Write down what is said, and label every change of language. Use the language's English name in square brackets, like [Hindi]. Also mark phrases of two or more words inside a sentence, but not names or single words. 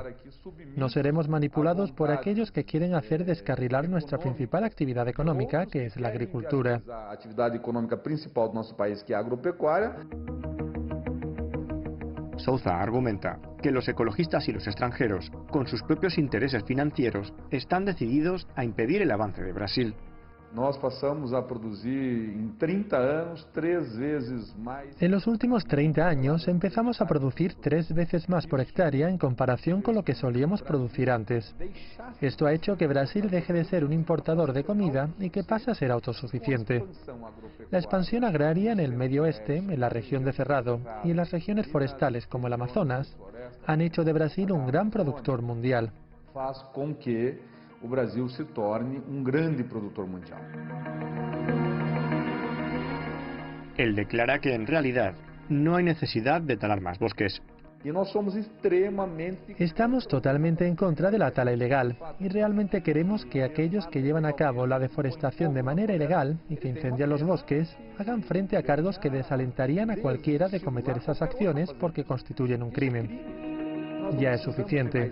[Spanish] No seremos manipulados por aquellos que quieren hacer descarrilar nuestra principal actividad económica, que es la agricultura. La actividad económica principal de nuestro país, que es agropecuaria. Souza argumenta que los ecologistas y los extranjeros, con sus propios intereses financieros, están decididos a impedir el avance de Brasil. [Portuguese] Nós passamos a [Spanish] producir en 30 años 3 veces más. En los últimos 30 años empezamos a producir 3 veces más por hectárea en comparación con lo que solíamos producir antes. Esto ha hecho que Brasil deje de ser un importador de comida y que pase a ser autosuficiente. La expansión agraria en el Medio Oeste, en la región de Cerrado y en las regiones forestales como el Amazonas, han hecho de Brasil un gran productor mundial. [Portuguese] Faz com que o Brasil se torne grande productor mundial. [Spanish] Él declara que en realidad no hay necesidad de talar más bosques. [Portuguese] E nós somos extremamente... [Spanish] Estamos totalmente en contra de la tala ilegal y realmente queremos que aquellos que llevan a cabo la deforestación de manera ilegal y que incendian los bosques hagan frente a cargos que desalentarían a cualquiera de cometer esas acciones porque constituyen un crimen. Ya es suficiente.